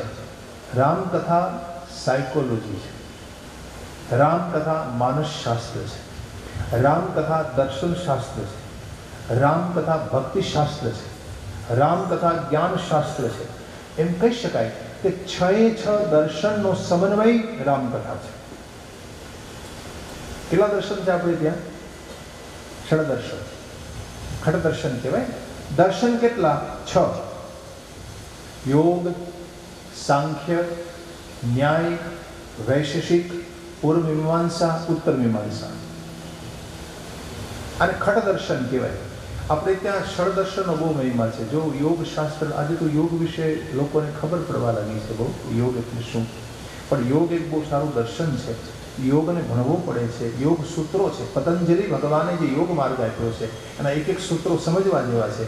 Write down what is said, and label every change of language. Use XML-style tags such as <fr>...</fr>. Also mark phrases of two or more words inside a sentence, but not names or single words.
<gu>રામ કથા સાયકોલોજી છે, રામ કથા માનસ શાસ્ત્ર છે, રામ કથા દર્શન શાસ્ત્ર છે, રામ કથા ભક્તિ શાસ્ત્ર છે, રામ કથા જ્ઞાન શાસ્ત્ર છે। એમ કહી શકાય કે 6 દર્શનનો સમન્વય રામ કથા છે। કેટલા દર્શન છે આપણે ત્યાં? 6 દર્શન, ખડ દર્શન કહેવાય। દર્શન કેટલા? 6। योग, सांख्य, न्याय, वैशेषिक, पूर्व मीमांसा, उत्तर मीमांसा, અને ખટ દર્શન કહેવાય। આપણે ત્યાં ષડ દર્શનનો બહુ મહિમા છે। જો યોગ શાસ્ત્ર, આજે તો યોગ વિશે લોકોને ખબર પડવા લાગી છે બહુ, યોગ એટલે શું, પણ યોગ એક બહુ સારું દર્શન છે। યોગને ભણવો પડે છે। યોગ સૂત્રો છે, પતંજલિ ભગવાને જે યોગ માર્ગ આપ્યો છે એના એક એક સૂત્રો સમજવા જેવા છે।</gu>